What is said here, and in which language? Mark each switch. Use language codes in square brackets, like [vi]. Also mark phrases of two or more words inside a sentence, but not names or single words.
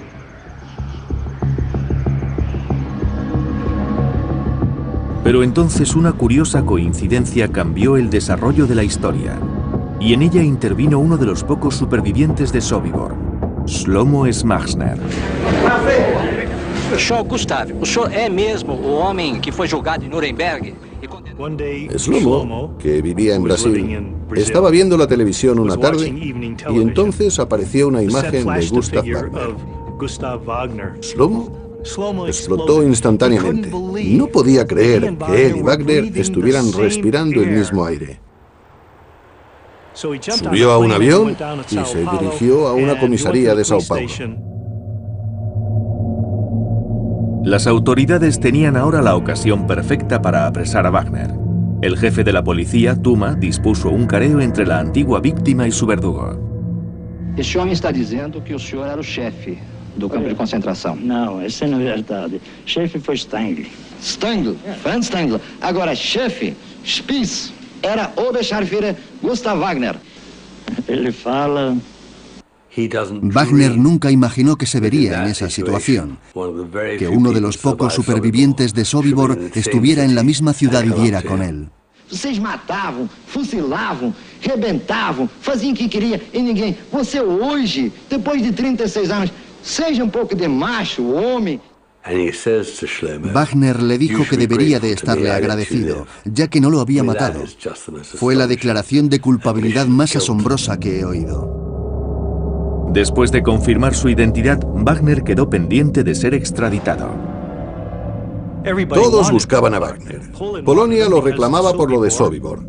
[es] Pero entonces una curiosa coincidencia cambió el desarrollo de la historia, y en ella intervino uno de los pocos supervivientes de Sobibor, Shlomo Schmarzner. [pt] Gustavo, o senhor é mesmo o homem que foi julgado em Nuremberg? [es] Shlomo, que vivía en Brasil, estaba viendo la televisión una tarde y entonces apareció una imagen de Gustav Wagner. Shlomo explotó instantáneamente. No podía creer que él y Wagner estuvieran respirando el mismo aire. Subió a un avión y se dirigió a una comisaría de Sao Paulo. Las autoridades tenían ahora la ocasión perfecta para apresar a Wagner. El jefe de la policía, Tuma, dispuso un careo entre la antigua víctima y su verdugo. [pt] Este homem está dizendo que o senhor era o chefe do campo de concentração. Não, isso não é verdade. Chefe foi Stangl. Stangl? Franz Stangl. Agora, chefe, Spitz, era Oberscharführer Gustav Wagner. Ele fala... [es] Wagner nunca imaginó que se vería en esa situación, que uno de los pocos supervivientes de Sobibor estuviera en la misma ciudad y diera con él. [pt] Vocês matavam, fuzilavam, rebentavam, faziam o que queria e ninguém. Você hoje, depois de 36 anos, seja um pouco de macho, homem. [es] Wagner le dijo que debería de estarle agradecido, ya que no lo había matado. Fue la declaración de culpabilidad más asombrosa que he oído. Después de confirmar su identidad, Wagner quedó pendiente de ser extraditado. Todos buscaban a Wagner. Polonia lo reclamaba por lo de Sobibor.